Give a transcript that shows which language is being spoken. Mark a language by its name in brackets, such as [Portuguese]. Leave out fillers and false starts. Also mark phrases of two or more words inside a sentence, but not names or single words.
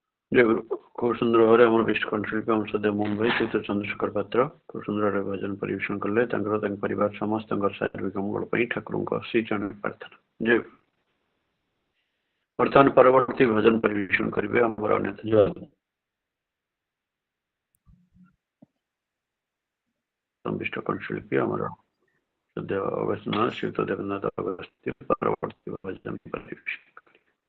[Bangla] জয় গুরু। খুব সুন্দর ভাবে আমার বিষ্ণু কণ্ঠশিল্পী আমার শ্রদ্ধেয় [Odia] ମୋହନ ଭାଇ ଶ୍ରୀଯୁକ୍ତ ଚନ୍ଦ୍ରଶେଖର ପାତ୍ର খুব ସୁନ୍ଦର ଭାବେ ଭଜନ ପରିବେଷଣ କଲେ। ତାଙ୍କର ତାଙ୍କ ପରିବାର ସମସ୍ତଙ୍କର ଶାରୀରିକ ମଙ୍ଗଳ ପାଇଁ ଠାକୁରଙ୍କ ଶ୍ରୀଚରଣ ପ୍ରାର୍ଥନା। ଜୟ ଗୁରୁ। ବର୍ତ୍ତମାନ ପରବର୍ତ୍ତୀ ଭଜନ ପରିବେଷଣ କରିବେ ଆମର ଅନ୍ୟତମ ବିଷ୍ଣୁ କଣ୍ଠଶିଳ୍ପୀ ଆମର ଶ୍ରଦ୍ଧେୟ ଅଗସ୍ତ୍ୟ ଶ୍ରୀଯୁକ୍ତ ଦେବେନ୍ଦ୍ରନାଥ ଅଗସ୍ତ୍ୟ ପରବର୍ତ୍ତୀ ଭଜନ ପରିବେଷଣ କରିବେ।